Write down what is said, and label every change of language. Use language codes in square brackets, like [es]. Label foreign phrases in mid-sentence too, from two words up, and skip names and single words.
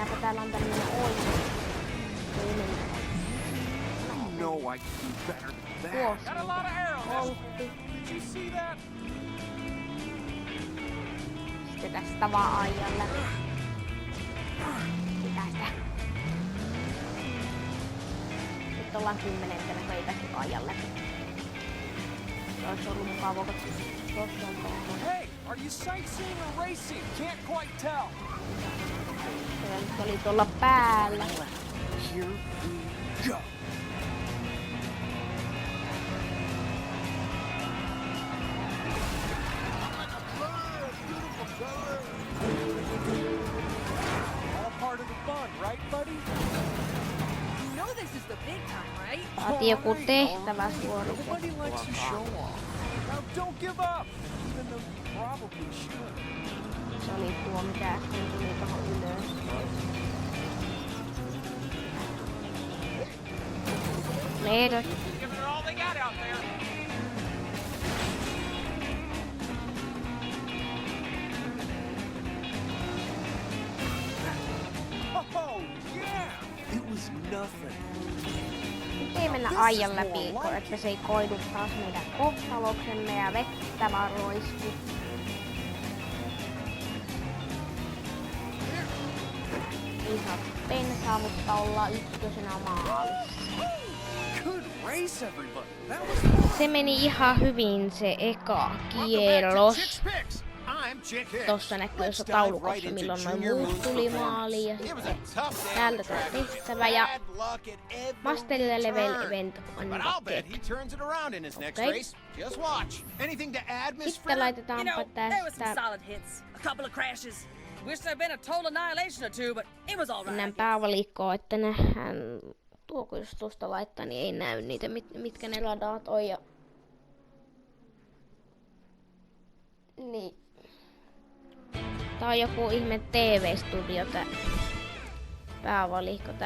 [fi] täällä on tämmönen oikein. [en] You know I can do better than that. [fi] Tuossa [en] Got a lot of air on this. [fi] poltti. [en] Did you see that? [fi] Sitten tästä vaan ajan läpi. Mitä sitä? Nyt ollaan 10. heitäkin ajan läpi. Se olisi ollut mukavaa, kun tossa on tuohon. [en] Hey, are you sightseeing or racing? Can't quite tell. [fi] Se oli tuolla päällä. [en] Here we go. All part of the fun, right, buddy? You know this is the big time, right? [fi] Saatiin joku tehtävä [en] Nobody likes to show [fi] suoritettua. [en] off. Now don't give up, even though you probably should. [fi] Se oli tuo, mikä äsken tuli tohon ylös. Leedot. [en] Giving it all they got out there. Oh, yeah! It was nothing. [fi] Nyt ei mennä ajan läpi, että se ei koidu taas meidän kohtaloksemme ja vettä vaan roisku. Ei saa bensaa, mutta ollaan ykkösenä maalissa. [en] Good race, everybody. That was [fi] Se meni ihan hyvin se eka kierros. Tossa näkyy tuossa taulukossa milloin noin muut tuli maaliin ja sitten täältä tää tehtävä ja Master Level Event on [en] bet he turns it around in his next Okay. race. Just watch. Anything to add, Miss [fi] Sitten [en] Fritter? You [fi] laitetaanpa [en] know, there was some [fi] tästä [en] solid hits, a couple of crashes. Wish there'd been a total annihilation or two, but it was all [fi] mennään [en] right. [fi] päävalikkoon, että nähdään tuoko jos tuosta laittaa, niin ei näy niitä mitkä ne radat on ja niin. Tää on joku ihme TV-studio tää päävalikko.